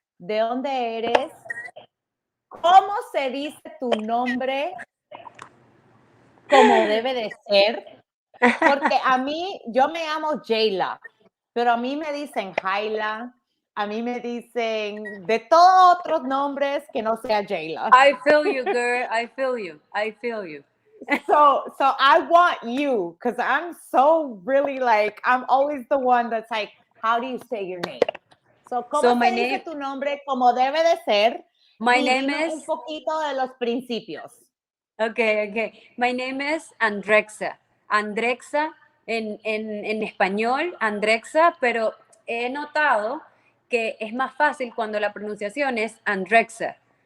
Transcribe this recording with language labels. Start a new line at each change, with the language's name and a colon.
Spanish: ¿De dónde eres? ¿Cómo se dice tu nombre como debe de ser? Porque yo me llamo JAYLAH, pero a mí me dicen Jayla, a mí me dicen de todos otros nombres que no sea JAYLAH.
English: I feel you, girl. I feel you. I feel you. So I want you, because I'm so really like, I'm always the one that's like, how do you say your name?
Spanish: So, ¿cómo se dice tu nombre como debe de ser?
English: My
Spanish: y
English: name
Spanish: dime
English: is...
Spanish: un poquito de los principios.
English: Okay. My name is Andreksa.
Spanish: Andreksa en español, Andreksa, pero he notado que es más fácil cuando la pronunciación es Andreksa.